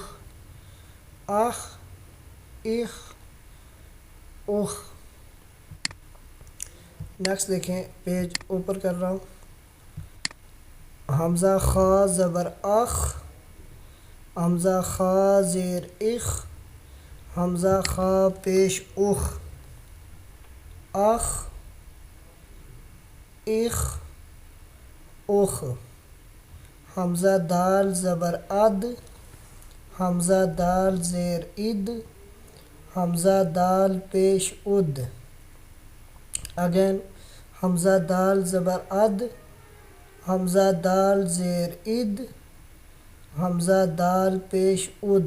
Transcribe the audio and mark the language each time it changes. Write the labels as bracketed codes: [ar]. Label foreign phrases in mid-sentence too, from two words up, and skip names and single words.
[ur] اخ اخ اخ. نیکسٹ دیکھیں، پیج اوپر کر رہا ہوں. حمزہ خا زبر اخ، حمزہ خا زیر اخ، حمزہ خا پیش اخ. اخ اخ اخ. حمزہ دال زبر اد، حمزہ دال زیر اد، حمزہ دال پیش اد. اگین حمزہ دال زبر اد، حمزہ دال زیر اد، حمزہ دال پیش اد.